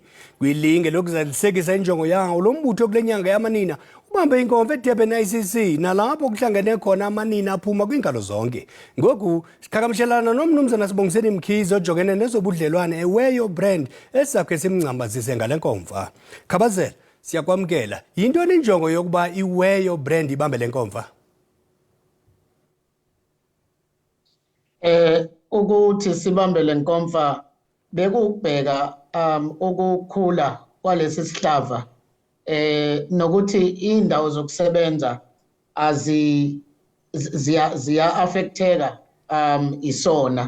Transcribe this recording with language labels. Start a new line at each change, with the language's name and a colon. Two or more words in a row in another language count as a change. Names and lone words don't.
Xhosa: Kwilinge lokuzalisekisa injongo yawo, lo mbutho kule nyanga yamanina ubambe inkomfa eDurban ICC nalapho kuhlangene khona amanina aphuma kwiinkalo zonke. Ngoku siqhagamshelana nomnumzana Sibongiseni Mkhize ojongene nezobudlelwane eweyo brand esakhe simngcambazise ngale nkomfa. Khabazela siyakwamkela. Yintoni injongo yokuba iweyo brand ibambe le nkomfa?
Zulu: Ukuthi sibambe le nkomfa bekubheka ukukhula kwalesi sihlava nokuthi indawo zokusebenza ziya affecteka isona.